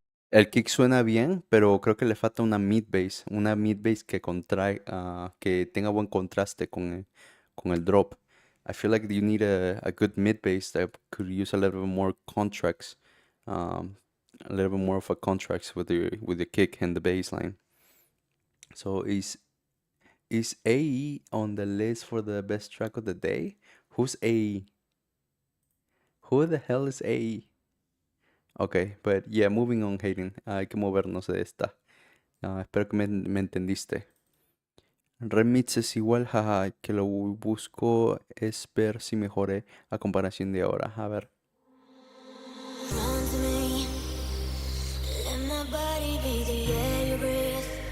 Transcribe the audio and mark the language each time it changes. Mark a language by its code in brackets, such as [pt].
[es] El kick suena bien, pero creo que le falta una mid bass que que tenga buen contraste con el drop. [en] I feel like you need a good mid bass that could use a little bit more contracts, um, a little bit more of a contracts with the kick and the bass line. So is AE on the list for the best track of the day? Who's AE? Who the hell is AE? Okay, but yeah, moving on, Hayden. [es] Hay que movernos de esta. Espero que me entendiste. Remix es igual, jaja, que lo busco es ver si mejore a comparación de ahora. A ver. [en] Come to me, let my body be the air you breathe.